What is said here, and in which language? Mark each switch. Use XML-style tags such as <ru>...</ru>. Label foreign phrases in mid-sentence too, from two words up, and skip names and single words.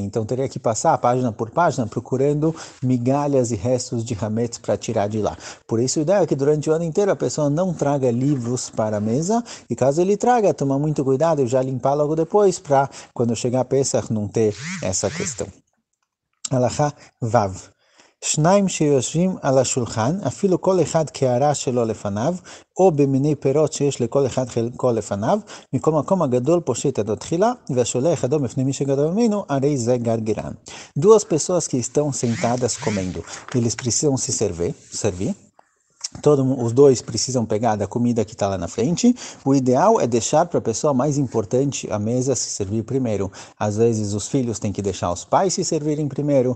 <pt>Então teria que passar página por página procurando migalhas e restos de hametz para tirar de lá. Por isso a ideia é que durante o ano inteiro a pessoa não traga livros para a mesa, e caso ele traga, tomar muito cuidado e já limpar logo depois para quando chegar a Pesach não ter essa questão.</pt> <he>הלכה ו. שניים שיושבים על השולחן, אפילו כל אחד קערה שלו לפניו, או במיני פירות שיש לכל אחד חלקו לפניו, מכל מקום הגדול פושט עד התחילה, והשולח אדום בפני מי שגדול ממנו, הרי זה גרגרן.</he> <pt>Duas pessoas que estão sentadas comendo, eles precisam se servir. Os dois precisam pegar da comida que está lá na frente. O ideal é deixar para a pessoa mais importante a mesa se servir primeiro. Às vezes os filhos têm que deixar os pais se servirem primeiro.</pt>